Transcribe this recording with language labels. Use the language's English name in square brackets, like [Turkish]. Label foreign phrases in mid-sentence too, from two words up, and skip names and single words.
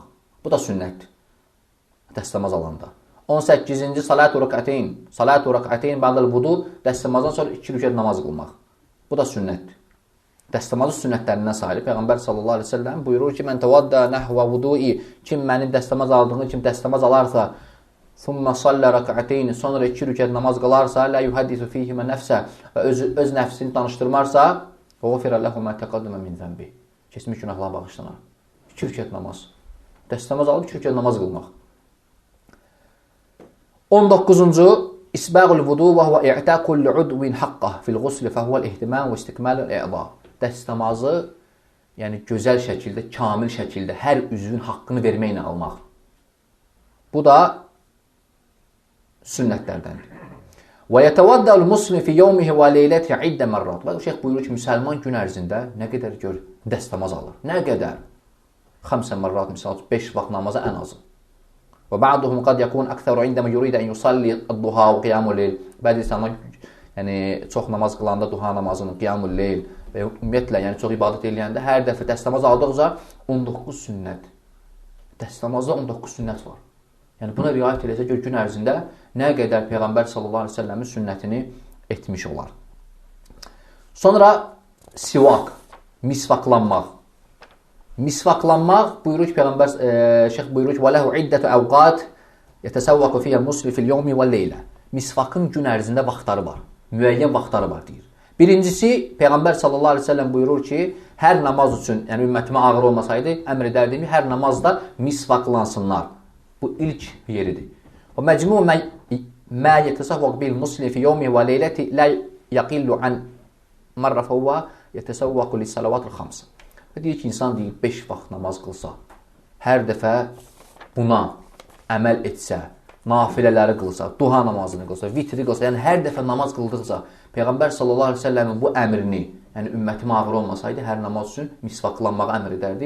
[Azerbaijani] Bu da sünnətdir, dəstəmaz alanda. 18-ci, [Arabic] صلاة ركعتين بعد الوضوء, [Azerbaijani] dəstəmazdan sonra 2 rükət namaz qılmaq. Bu da sünnətdir. Dəstəmazı sünnətlərindən sayılır. Peyğəmbər [Arabic] صلى الله عليه وسلم [Azerbaijani] buyurur ki: [Arabic] "من توضأ نحو وضوئي." [Azerbaijani] Kim mənim dəstəmaz aldığım kimi dəstəmaz alarsa, [Arabic] "ثم صلى ركعتين." [Azerbaijani] Sonra 2 rükət namaz qılarsa, [Arabic] "لا يحدث فيهما نفسه." [Azerbaijani] Və öz nəfsini danışdırmarsa, [Arabic] "غفر له ما تقدم من ذنبه." [Azerbaijani] Keçmiş günahlar bağışlanar. 2 rükət namaz. Dəstəmaz alıb 2 rükət namaz qılmaq. [Arabic] 19-cu, إسباغ الوضوء وهو إعطاء كل عضو حقه في الغسل فهو الاهتمام واستكمال الأعضاء. [Azerbaijani] Dəstəmazı, yəni gözəl şəkildə, kamil şəkildə hər üzvün haqqını verməklə almaq. Bu da sünnətlərdəndir. [Arabic] ويتوضأ المسلم في يومه وليلته عدة مرات. [Azerbaijani] Və şeyx buyurur ki, müsəlman gün ərzində nə qədər dəstəmaz alır? Nə qədər? 5 marrat, misal 5 vaxt namaza ən azı. [Arabic] وبعضهم قد يكون أكثر عندما يريد أن يصلي الضحى وقيام الليل. [Azerbaijani] Bəzi insanlar yəni çox namaz qılanda duha namazını, [Arabic] قيام الليل [Azerbaijani] və ümumiyyətlə, yəni çox ibadət eləyəndə hər dəfə dəstəmaz aldıqca 19 sünnət. Dəstəmazda 19 sünnət var. Yəni buna riayət eləsə gör gün ərzində nə qədər Peyğəmbər [Arabic] صلى الله عليه وسلم [Azerbaijani] sünnətini etmiş olar. Sonra sivak, misvaklanmaq. Misvaklanmaq buyurur ki, Peyğəmbər şeyx buyurur ki: [Arabic] "وله عدة أوقات يتسوك فيها المسلم في اليوم والليلة." [Azerbaijani] Misvakın gün ərzində vaxtları var. Müəyyən vaxtları var deyir. Birincisi, Peyğəmbər [Arabic] صلى الله عليه وسلم [Azerbaijani] buyurur ki, hər namaz üçün, yəni ümmətimə ağır olmasaydı, əmr edərdim ki, hər namazda misvaklansınlar. Bu ilk yeridir. [Arabic] ومجموع ما يتسوك به المسلم في يوم وليلة لا يقل عن مرة فهو يتسوك للصلوات الخمس. [Azerbaijani] Və deyir ki, insan deyir 5 vaxt namaz qılsa, hər dəfə buna əməl etsə, nafilələri qılsa, duha namazını qılsa, vitri qılsa, yəni hər dəfə namaz qıldıqca Peyğəmbər [Arabic] صلى الله عليه وسلم [Azerbaijani] bu əmrini, yəni ümmətimə ağır olmasaydı, hər namaz üçün misvaklanmağı əmr edərdim.